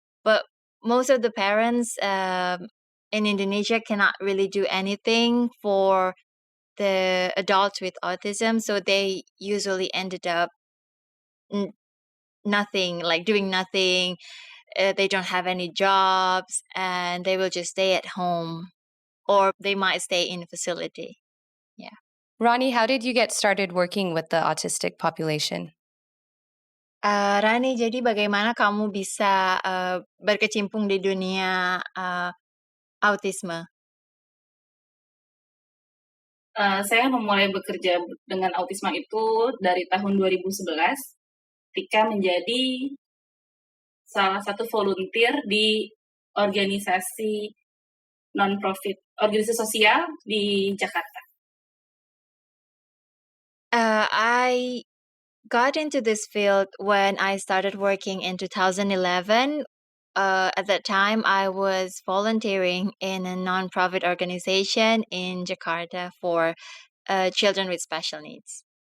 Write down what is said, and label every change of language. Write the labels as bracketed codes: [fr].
[en] But most of the parents in Indonesia cannot really do anything for the adults with autism, so they usually ended up nothing, like doing nothing. They don't have any jobs, and they will just stay at home, or they might stay in a facility. Yeah. Ronnie, how did you get started working with the autistic population? [id] Rani, jadi bagaimana kamu bisa berkecimpung di dunia autisme? Saya memulai bekerja dengan autisma itu dari tahun 2011 ketika menjadi salah satu volunteer di organisasi non-profit, organisasi sosial di Jakarta. [en] I got into this field when I started working in 2011. At that time, I was volunteering in a non-profit organization in Jakarta for children with special needs.